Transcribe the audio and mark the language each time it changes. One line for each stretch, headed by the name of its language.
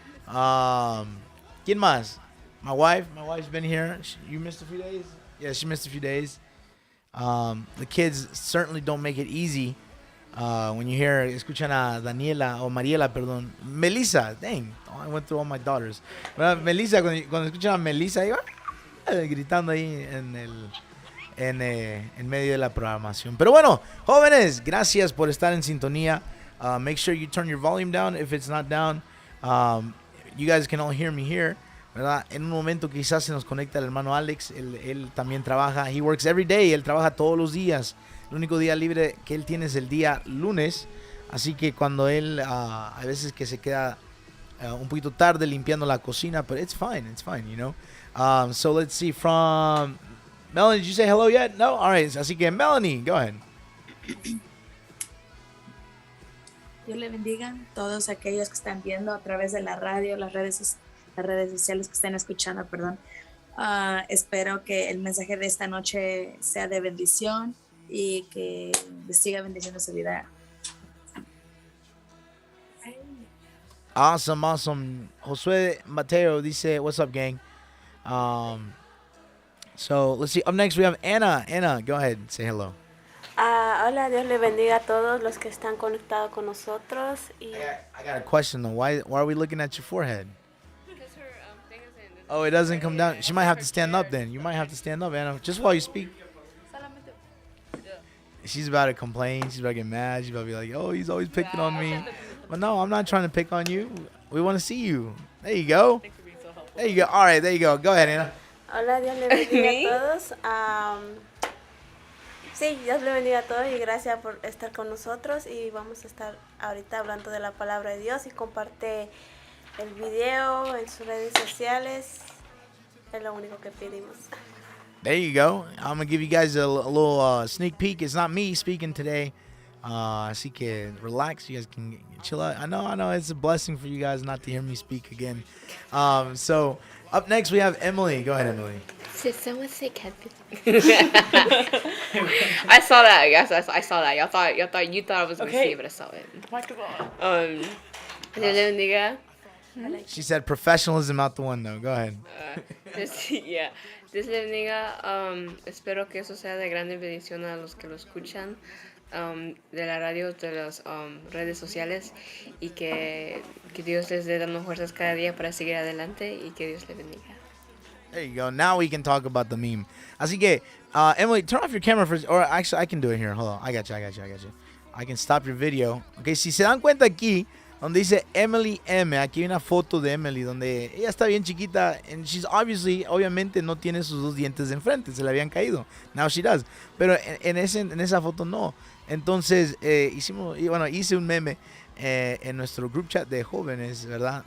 Spanish: ¿Quién más?
English: My wife's been here. You missed a few days? Yeah, she missed a few days. The kids certainly don't make it easy. When you hear,
Spanish: escuchan a Daniela, o Mariela, perdón. Melissa, dang.
English: I went through all my daughters. But
Spanish: Melissa, cuando escuchan a Melissa, iba gritando ahí en medio de la programación. Pero bueno, jóvenes, gracias por estar en sintonía.
English: Make sure you turn your volume down if it's not down. You guys can all hear me here,
Spanish: ¿verdad? En un momento quizás se nos conecta el hermano Alex. Él también trabaja.
English: He works every day.
Spanish: Él trabaja todos los días. El único día libre que él tiene es el día lunes. Así que cuando él, a veces que se queda un poquito tarde limpiando la cocina,
English: but it's fine, you know. So let's see, from Melanie, did you say hello yet? No? All right,
Spanish: así que
English: Melanie, go ahead.
Spanish: Dios le bendiga a todos aquellos que están viendo a través de la radio, las redes sociales que están escuchando, perdón. Espero que el mensaje de esta noche sea de bendición y que siga bendiciendo su vida.
English: Awesome. Josué Mateo
Spanish: dice,
English: what's up, gang? So let's see. Up next we have Anna. Anna, go ahead and say hello.
Spanish: Hola, Dios le bendiga a todos los que están conectados con nosotros. Y
English: I got a question though. Why are we looking at your forehead? Oh, it doesn't come down. She might have to stand up then. You might have to stand up, Anna, just while you speak. She's about to complain. She's about to get mad. She's about to be like, oh, he's always picking on me. But no, I'm not trying to pick on you. We want to see you. There you go. There you go. All right, there you go. Go ahead, Anna.
Spanish: hola, Dios le bendiga a todos. Sí, Dios le bendiga a todos y gracias por estar con nosotros. Y vamos a estar ahorita hablando de la palabra de Dios y comparte el video en sus redes sociales. Es lo único que pedimos.
English: There you go. I'm going to give you guys a little sneak peek. It's not me speaking today.
Spanish: Así que
English: relax. You guys can chill out. I know. It's a blessing for you guys not to hear me speak again. So up next we have Emily. Go ahead, Emily. Did someone say catfish? I saw that. Yes, I saw that. You thought I was gonna see it, but I saw it.
Spanish: Dios le bendiga.
English: She said professionalism out the window. Go ahead. Yeah.
Spanish: Dios le bendiga. Espero que eso sea de grande bendición a los que lo escuchan, de la radio, de las redes sociales, y que Dios les dé dando fuerzas cada día para seguir adelante y que Dios le bendiga.
English: There you go. Now we can talk about the meme.
Spanish: Así que,
English: Emily, turn off your camera first. Or actually, I can do it here. Hold on. I got you. I can stop your video.
Spanish: Okay, si se dan cuenta aquí, donde dice Emily M, aquí hay una foto de Emily donde ella está bien chiquita.
English: And she's
Spanish: obviamente no tiene sus dos dientes de enfrente. Se le habían caído.
English: Now she does.
Spanish: Pero en esa foto no. Entonces, hice un meme en nuestro group chat de jóvenes, ¿verdad?